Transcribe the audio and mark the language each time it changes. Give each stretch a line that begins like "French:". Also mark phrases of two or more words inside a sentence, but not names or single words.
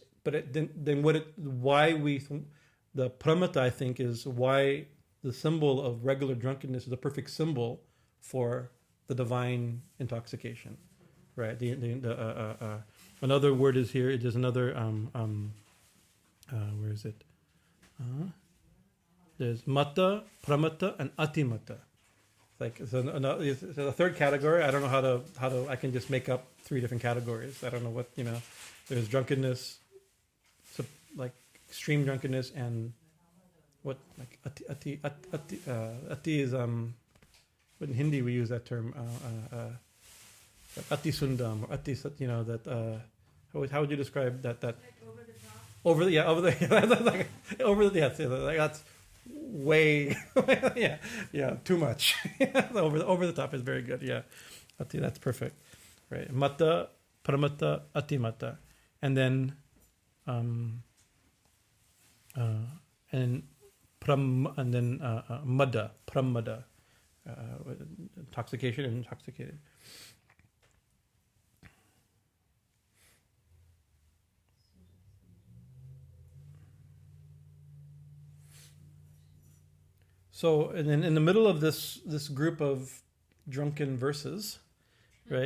English: But the pramattā, I think, is why the symbol of regular drunkenness is a perfect symbol for the divine intoxication, right? Another word is here. There's another. Where is it? There's
Sanskrit: mattā, pramattā,
English: and ati-mattā. So the third category. I don't know how to. I can just make up 3 different categories. I don't know what There's drunkenness, like extreme drunkenness, and what like ati is but in Hindi we use that term ati-sundam or ati how would you describe that Like over the top. That's way too much. over the top is very good. That's perfect, right?
Sanskrit: Mattā, pramattā, ati-mattā,
English: and then pramadā, intoxication and intoxicated. So, and then in the middle of this group of drunken verses, right?